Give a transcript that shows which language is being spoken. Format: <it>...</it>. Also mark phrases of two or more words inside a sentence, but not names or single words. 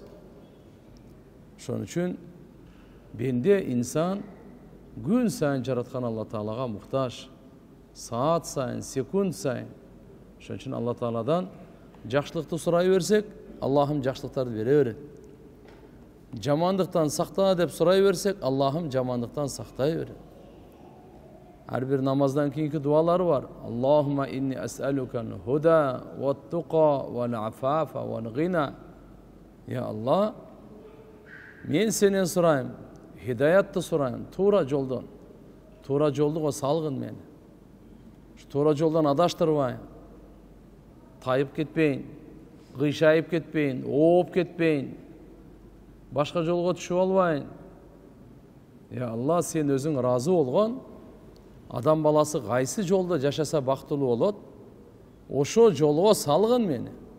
<ky>Ошон үчүн бенде инсан gün сайын жараткан Алла Таалага муктаж, саат сайын, секунд сайын. Ошон үчүн Алла Тааладан жакшылыкты сурай берсек, Аллахым жакшылыктарды бере берет. Жамандыктан сакта деп сурай берсек, Аллахым жамандыктан сактай берет. Ар бир намаздан кийинки дуалары бар.</ky> <ar>اللهم إني أسألك الهدى والتقى والعفاف والغنى.</ar> <ky>Я Аллах, мен сенен сурайм, hidaятты сурайм, туура жолдон. Туура жолдуга салгын мени. Туура жолдон адаштырбайын. Тайып кетпейин, кыйшайып кетпейин, ооп кетпейин. Башка жолго түшүп албайын. Я Алла, сен өзүң разы болгон, адам баласы кайсы жолдо жашаса бактылуу болот, ошо жолго салгын мени.</ky>